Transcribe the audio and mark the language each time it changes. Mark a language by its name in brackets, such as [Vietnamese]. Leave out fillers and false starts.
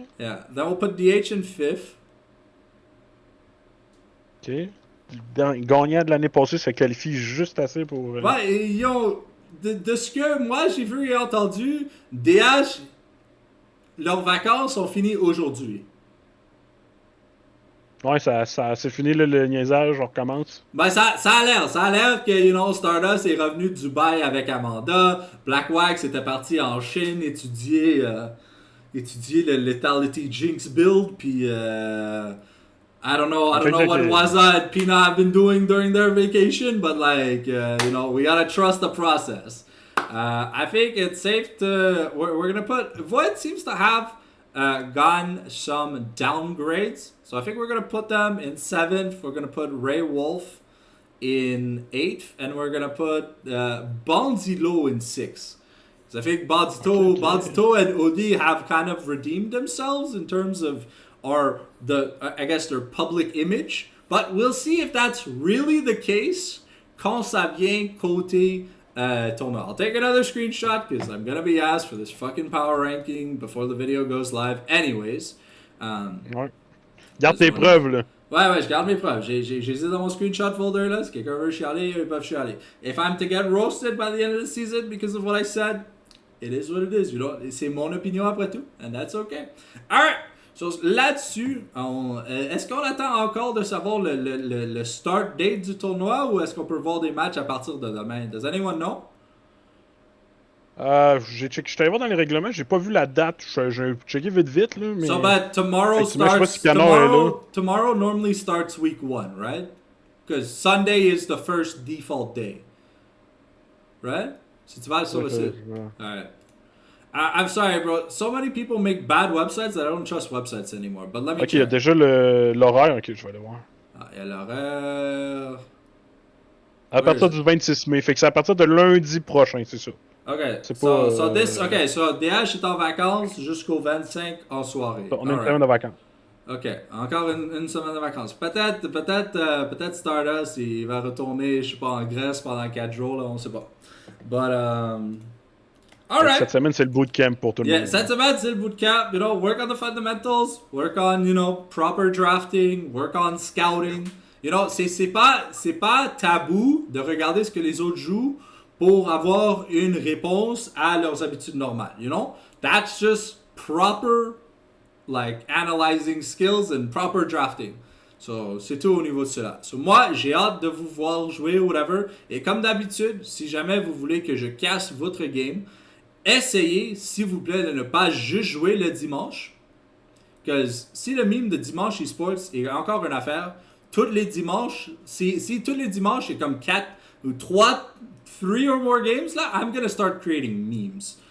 [English] Yeah, then we'll put DH in 5th. Ok. [French] Gagnant de l'année passée se qualifie juste assez pour... Ouais, de ce que moi j'ai vu et entendu, DH... Leurs vacances sont finies aujourd'hui. Ouais, c'est fini le niaisage, on recommence. Ben, ça a l'air que, Stardust est revenu de Dubaï avec Amanda. Black Wax était parti en Chine étudier le Lethality Jinx build. [English] Puis, I don't know what Waza and Pina have been doing during their vacation, but we gotta trust the process. I think it's safe to... We're gonna put... Void seems to have gotten some downgrades. So I think we're gonna put them in 7th. We're gonna put Ray Wolf in 8th. And we're gonna put Bonzilo in 6th. So I think Bonzito and Odi have kind of redeemed themselves in terms of are I guess their public image. But we'll see if that's really the case [French] quand ça vient côté tournoi. [English] I'll take another screenshot because I'm gonna be asked for this fucking power ranking before the video goes live anyways. [French] Ouais. Garde tes preuves, là. Ouais, je garde mes preuves. J'ai dans mon screenshot folder là. Si quelqu'un veut chialer, ils peuvent chialer. [English] If I'm to get roasted by the end of the season because of what I said, it is what it is. You know, [French] c'est mon opinion après tout, [English] and that's okay. Alright. [French] So, là-dessus, est-ce qu'on attend encore de savoir le start date du tournoi ou est-ce qu'on peut voir des matchs à partir de demain? [English] Does anyone know? [French] Je suis allé voir dans les règlements, j'ai pas vu la date. J'ai checké vite, là. Mais... [English] So, but tomorrow starts. Tomorrow normally starts week 1, right? Because Sunday is the first default day. Right? [French] Si tu vas sur le site. [English] Alright. I'm sorry, bro. So many people make bad websites that I don't trust websites anymore. But let me [French] check. Il y a déjà l'horaire. Ok, je vais aller voir. Il y a l'horaire. À partir du 26 mai. Fait que c'est à partir de lundi prochain, c'est ça. Ok. So DH est en vacances jusqu'au 25 en soirée. On a une semaine de vacances. Ok. Encore une semaine de vacances. Peut-être Stardust, il va retourner, je sais pas, en Grèce pendant 4 jours, là, on sait pas. [English] But, alright. [French] Cette semaine, c'est le bootcamp pour tout le monde. Cette semaine, c'est le bootcamp. [English] You know, work on the fundamentals, work on, you know, proper drafting, work on scouting. You know, [French] c'est pas tabou de regarder ce que les autres jouent pour avoir une réponse à leurs habitudes normales. [English] You know, that's just proper, like, analyzing skills and proper drafting. [French] So, c'est tout au niveau de cela. So, moi, j'ai hâte de vous voir jouer ou whatever. Et comme d'habitude, si jamais vous voulez que je casse votre game, essayez, s'il vous plaît, de ne pas juste jouer le dimanche. Parce que si le meme de dimanche eSports est encore une affaire, tous les dimanches, si tous les dimanches, c'est comme 4 ou 3 or more games, là, [English] I'm gonna start creating memes.